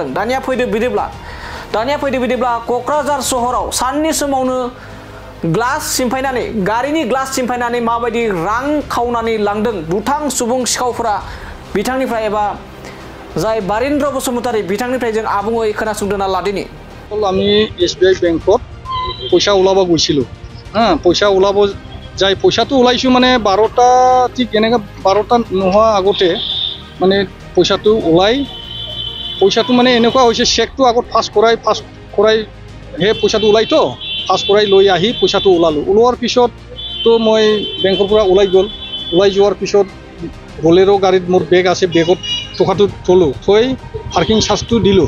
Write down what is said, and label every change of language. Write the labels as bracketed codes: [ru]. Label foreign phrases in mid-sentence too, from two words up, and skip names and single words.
[brx] दानिया फैदो बिदिब्ला क'क्राझार सहराव साननि समावनो गारिनि ग्लास सिमफायनानै माबायदि रां खावनानै लांदों दुथां सुबुं सिखावफोरा बिथांनिफ्राय एबा जाय बारेन्द्र बसुमतारी बिथांनिफ्राय जों आबुङै खोनासंदोना लादिनि। [as] আমি SBI বেংকত পইচা ওলাব গৈছিলোঁ। পইচা ওলাব যাই পইচাটো ওলাইছোঁ মানে 12টা ঠিক এনেকৈ 12টা নোহোৱা আগতে মানে পইচাটো মানে এনেকুৱা হৈছে চেকটো আগত ফাঁচ কৰাই সেই পইচাটো ওলাইতো ফাঁচ কৰাই লৈ আহি পইচাটো ওলোৱাৰ পিছত তো মই বেংকৰ পৰা ওলাই যোৱাৰ পিছত বলেৰো গাড়ীত মোৰ বেগ আছে, বেগত টকাটো থৈ [en] parking charge [as] দিলোঁ।